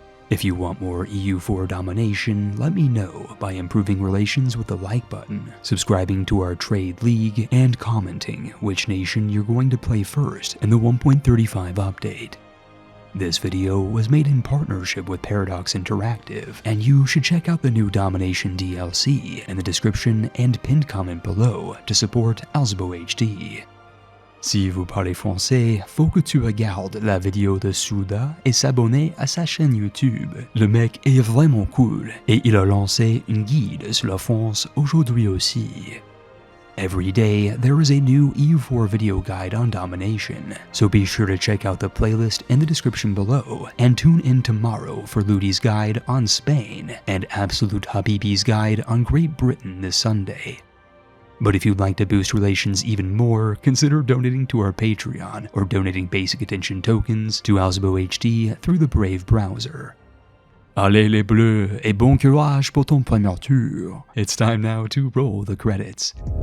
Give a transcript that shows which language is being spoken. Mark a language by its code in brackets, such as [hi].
[en] If you want more EU4 domination, let me know by improving relations with the like button, subscribing to our trade league, and commenting which nation you're going to play first in the 1.35 update. This video was made in partnership with Parabox Interactive, and you should check out the new Domination DLC in the description and pinned comment below to support AlzaboHD. [fr] Si vous parlez français, faut que tu regardes la vidéo de Souda et s'abonner à sa chaîne YouTube. Le mec est vraiment cool et il a lancé une guide sur la France aujourd'hui aussi. [en] Every day, there is a new EU4 video guide on domination, so be sure to check out the playlist in the description below, and tune in tomorrow for Ludi's guide on Spain, and Absolute Habibi's guide on Great Britain this Sunday. But if you'd like to boost relations even more, consider donating to our Patreon, or donating basic attention tokens to AlzaboHD through the Brave browser. [fr] Allez les bleus et bon courage pour ton premier tour. [en] It's time now to roll the credits.